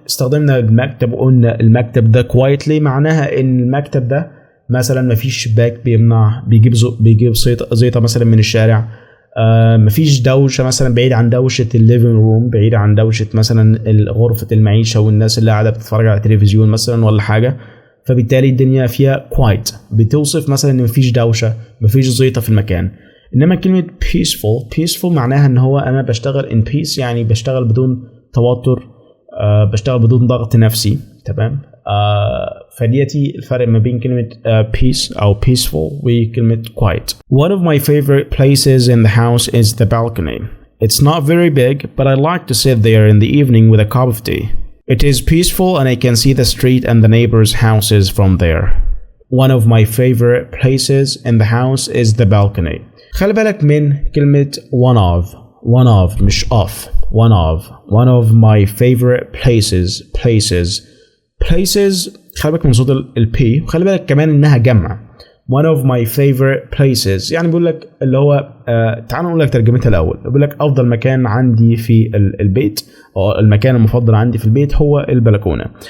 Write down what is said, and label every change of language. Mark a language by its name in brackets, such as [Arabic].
[Arabic] استخدمنا المكتب وقلنا المكتب ده quiet ليه؟ معناها ان المكتب ده مثلا مفيش شباك بيجيب زيطة مثلا من الشارع، مفيش دوشة مثلا، بعيد عن دوشة الليفينج روم، بعيد عن دوشة مثلا غرفة المعيشة والناس اللي قاعدة بتتفرج على التلفزيون مثلا ولا حاجة، فبالتالي الدنيا فيها quiet بتوصف مثلا ان مفيش دوشة، مفيش زيطة في المكان. انما كلمة peaceful معناها ان هو انا بشتغل [English] in peace، [Arabic] يعني بشتغل بدون توتر، بشتغل بدون ضغط نفسي، تمام. فديتي الفرق ما بين كلمة peace أو peaceful وكلمة quiet. [English] One of my favorite places in the house is the balcony. It's not very big, but I like to sit there in the evening with a cup of tea. It is peaceful and I can see the street and the neighbors' houses from there. One of my favorite places in the house is the balcony. [Arabic] خلي بالك من كلمة [English] one of [Arabic] مش of. [English] One of my favorite places. [Arabic] خلي بالك من صوت البي، وخلي بالك كمان انها جمع. [English] One of my favorite places [Arabic] يعني بيقول لك اللي هو تعال نقول لك ترجمتها الاول. بيقول لك افضل مكان عندي في البيت او المكان المفضل عندي في البيت هو البلكونه.